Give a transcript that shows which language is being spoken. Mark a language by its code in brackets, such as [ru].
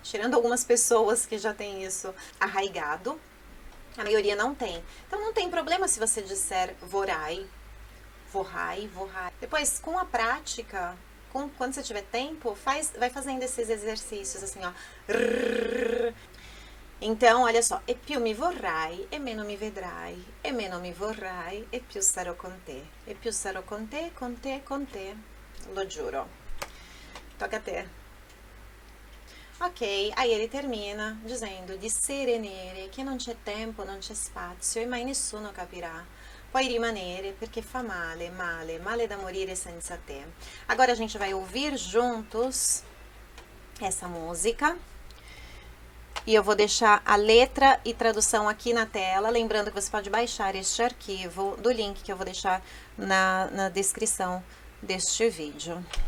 [pt] Tirando algumas pessoas que já têm isso arraigado, a maioria não tem. Então não tem problema se você disser vorai, vorrai, vorrai. Depois, com a prática, quando você tiver tempo, vai fazendo esses exercícios assim, ó. Então, olha só. [it] E più mi vorrai, e meno mi vedrai. E meno mi vorrai, e più sarò con te. E più sarò con te, con te, con te. Lo giuro. Toca a te. [pt] Ok, aí ele termina dizendo [it] di sere nere che non c'è tempo, non c'è spazio e mai nessuno capirà. Puoi rimanere perché fa male, male, male da morire senza te. [pt] Agora a gente vai ouvir juntos essa música. E eu vou deixar a letra e tradução aqui na tela, lembrando que você pode baixar este arquivo do link que eu vou deixar na descrição deste vídeo.